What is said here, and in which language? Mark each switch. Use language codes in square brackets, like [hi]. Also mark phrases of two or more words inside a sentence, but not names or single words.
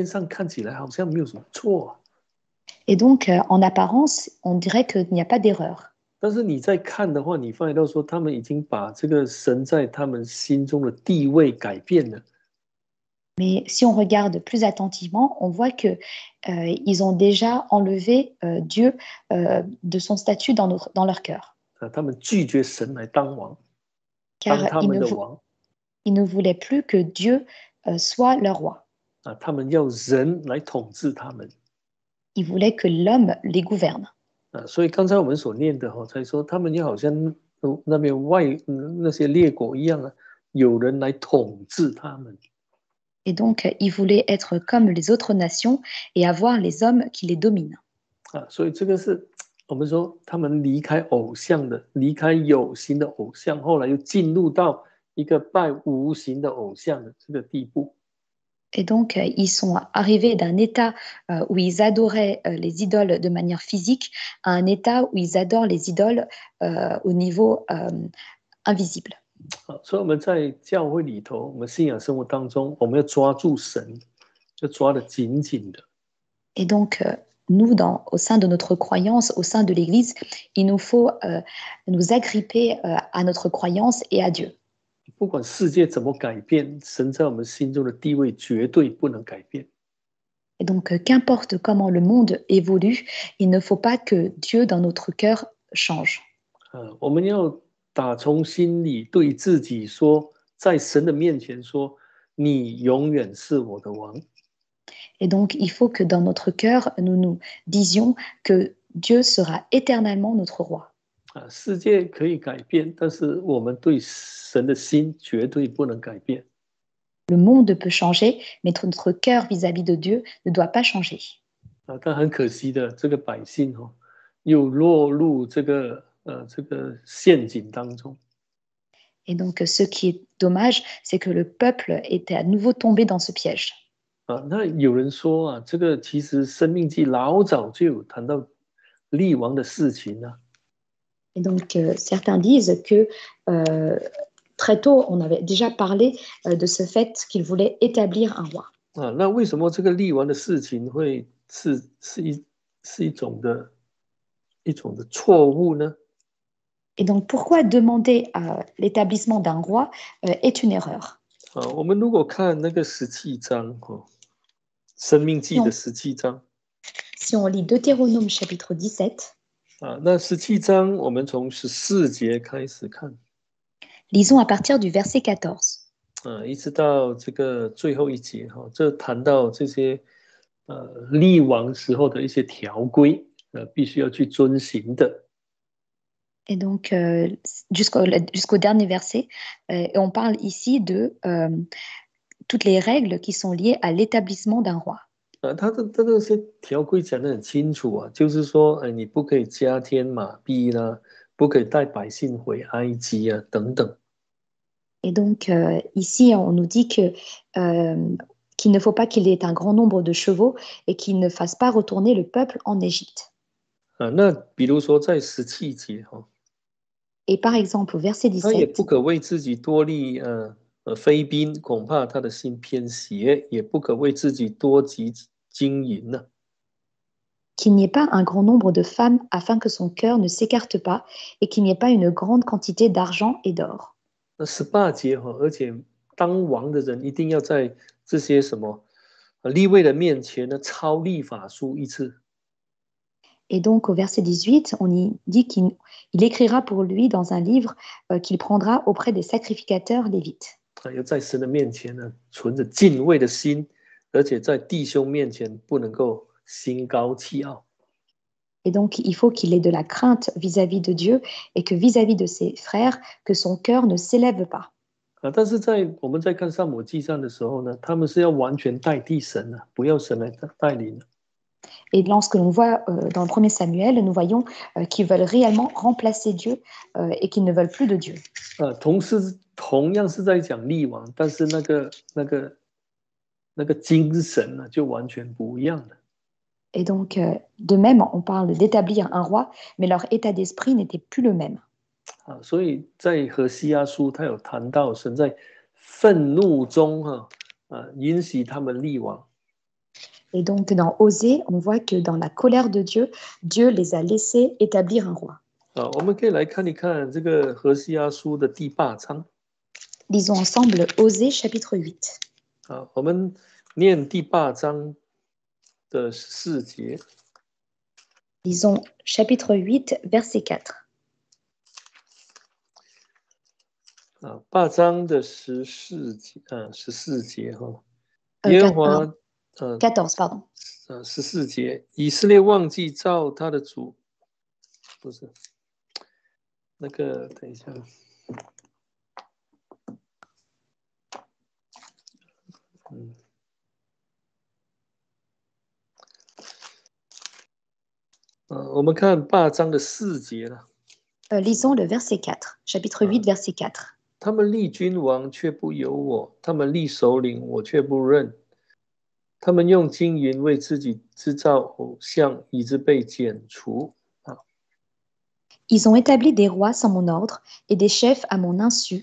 [zh] 这个表面上看起来好像没有什么错。 [fr] Et donc, en apparence, on dirait qu'il n'y a pas d'erreur. [zh] 但是你在看的话，你发现到说，他们已经把这个神在他们心中的地位改变了。 [fr] Mais si on regarde plus attentivement, on voit que ils ont déjà enlevé Dieu de son statut dans leur cœur, [zh] 他们拒绝神来当王，当 [fr] car [zh] 他们的王 [fr] ils ne voulaient plus que Dieu soit leur roi. [zh] 他们要人来统治他们 [fr] Ils voulaient que l'homme les gouverne. [zh] 所以刚才我们所念的才说，他们就好像那边那些列国一样有人来统治他们。 [fr] Et donc, ils voulaient être comme les autres nations et avoir les hommes qui les dominent. [zh] 所以这个是我们说他们离开偶像的，离开有形的偶像，后来又进入到一个拜无形的偶像的这个地步。 [fr] Et donc, ils sont arrivés d'un état où ils adoraient les idoles de manière physique à un état où ils adorent les idoles au niveau invisible. [zh] 所以我们在教会里头，我们信仰生活当中，我们要抓住神，要抓得紧紧的。 [fr] Et donc, nous, au sein de notre croyance, au sein de l'Église, il nous faut nous agripper à notre croyance et à Dieu. [zh] 不管世界怎么改变，神在我们心中的地位绝对不能改变。 [fr] Et donc, qu'importe comment le monde évolue, il ne faut pas que Dieu dans notre cœur change. [zh] 我们要打从心里对自己说，在神的面前说，你永远是我的王。 [fr] Et donc, il faut que dans notre cœur, nous nous disions que Dieu sera éternellement notre roi. [zh] 世界可以改变，但是我们对神的心绝对不能改变。 [fr] Le monde peut changer, mais notre cœur vis-à-vis de Dieu ne doit pas changer. [zh] 但很可惜的，这个百姓又落入这个陷阱当中。 [fr] Et donc, ce qui est dommage, c'est que le peuple était à nouveau tombé dans ce piège. [zh] 那有人说这个其实《申命记》老早就有谈到立王的事情了。 [fr] Et donc, certains disent que très tôt, on avait déjà parlé de ce fait qu'il voulait établir un roi. [zh] 那为什么这个立王的事情会是一种的错误呢？ [fr] Et donc, pourquoi demander l'établissement d'un roi est une erreur? [zh] 我们如果看那个17章申命记的17章 [fr] Si on lit Deutéronome chapitre 17, [zh] 那17章我们从14节开始看 [fr] lisons à partir du verset 14. [zh] 一直到这个最后一节这谈到这些立王时候的一些条规必须要去遵行的。 [fr] Et donc, jusqu'au dernier verset, et on parle ici de toutes les règles qui sont liées à l'établissement d'un roi. [zh] 他的这些条规讲得很清楚就是说你不可以加添马币啦，不可以带百姓回埃及等等。 [fr] Et donc, ici, on nous dit que, qu'il ne faut pas qu'il y ait un grand nombre de chevaux et qu'il ne fasse pas retourner le peuple en Égypte. [zh] 那比如说在17节 [fr] Et par exemple, au verset [zh] 他也 [fr] 17, [zh] 不可为自己多立妃嫔，恐怕他的心偏邪；也不可为自己多积金银呢。 [fr] qu'il n'y ait pas un grand nombre de femmes afin que son cœur ne s'écarte pas et qu'il n'y ait pas une grande quantité d'argent et d'or. [zh] 那18节而且当王的人一定要在这些什么利未人面前呢抄立法书一次。 [fr] Et donc, au verset 18, on y dit qu'il écrira pour lui dans un livre qu'il prendra auprès des sacrificateurs lévites. [zh] 要在神的面前呢，存着敬畏的心，而且在弟兄面前不能够心高气傲。 [fr] Et donc, il faut qu'il ait de la crainte vis-à-vis de Dieu et que vis-à-vis de ses frères, que son cœur ne s'élève pas. [zh] 但是我们在看撒母耳记上的时候呢，他们是要完全代替神不要神来带领。 [fr] Et lorsque l'on voit dans le premier Samuel, nous voyons qu'ils veulent réellement remplacer Dieu et qu'ils ne veulent plus de Dieu. [zh] 同样是在讲立王，但是那个精神呢，就完全不一样了。 [fr] Et donc, de même, on parle d'établir un roi, mais leur état d'esprit n'était plus le même. [zh] 所以在何西阿书，他有谈到神在愤怒中允许他们立王。 [fr] Et donc, dans Osée, on voit que dans la colère de Dieu, Dieu les a laissés établir un roi. [zh] 我们可以来看一看这个何西阿书的第8章。 [fr] Lisons ensemble Osée chapitre 8. [zh] 我们念第8章的14节。 [fr] Lisons chapitre 8, verset 4. [zh] 8 章的14节，14节耶和华 [fr] 14, pardon. [zh] 14节，以色列忘记造他的主，不是那个，等一下，我们看8章的4节了。 [fr] Lisons le verset 4, chapitre 8, verset 4. [zh] 他们立君王却不由我，他们立首领我却不认。他们用金银为自己制造偶像，以致被剪除。 [fr] Ils ont établi des rois sans mon ordre et des chefs à mon insu.